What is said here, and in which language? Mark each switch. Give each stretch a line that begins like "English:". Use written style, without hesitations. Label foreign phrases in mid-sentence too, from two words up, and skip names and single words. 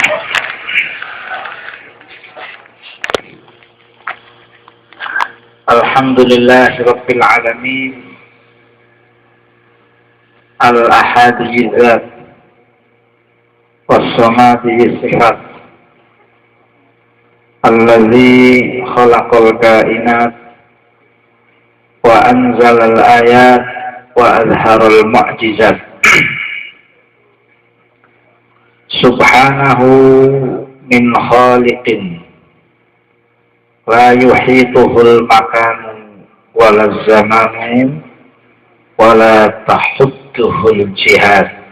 Arabic: الحمد لله رب العالمين. الأحد ذات والصمد صفات. الذي خلق الكائنات وأنزل الآيات وأظهر المعجزات. سبحانه من خالق لا يحيطه المكان ولا زمان ولا تحده الجهات.